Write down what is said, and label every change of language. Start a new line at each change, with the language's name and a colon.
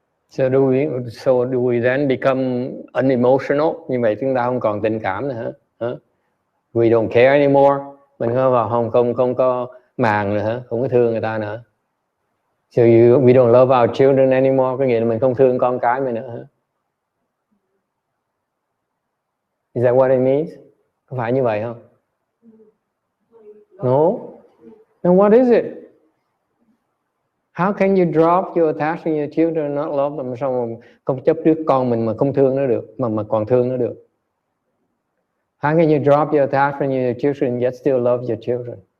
English: So do we then become unemotional?
Vietnamese: Như vậy chúng ta không còn tình cảm nữa hả?
English: We don't care anymore.
Vietnamese: Mình không có màng nữa hả? Không có thương người ta nữa.
English: So we don't love our children anymore.
Vietnamese: Có nghĩa là mình không thương con cái mình nữa hả?
English: Is that what it means?
Vietnamese: Có phải như vậy không?
English: No. Then what is it? How can you drop your attachment to your children and not love them?
Vietnamese: Sao mà không chấp trước con mình mà không thương nó được, mà còn thương nó được?
English: How can you drop your attachment to your children and yet still love your children?